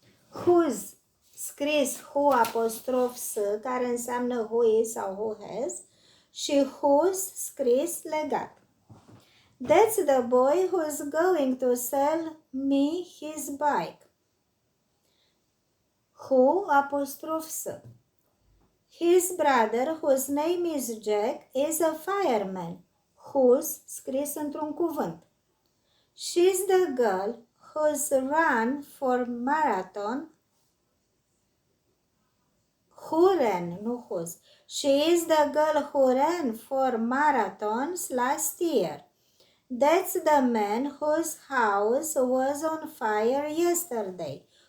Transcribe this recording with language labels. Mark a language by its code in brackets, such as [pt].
[ro] Whose scris who apostrof s, care înseamnă [en] who is [ro] sau [en] who has, [ro] și whose scris legat. [en] That's the boy who's going to sell me his bike. Who apostroph s. His brother, whose name is Jack, is a fireman. [ro] Whose, scris într-un cuvânt. [en] She's the girl who's run for marathon. Who ran, nu whose. She is the girl who ran for marathons last year. That's the man whose house was on fire yesterday.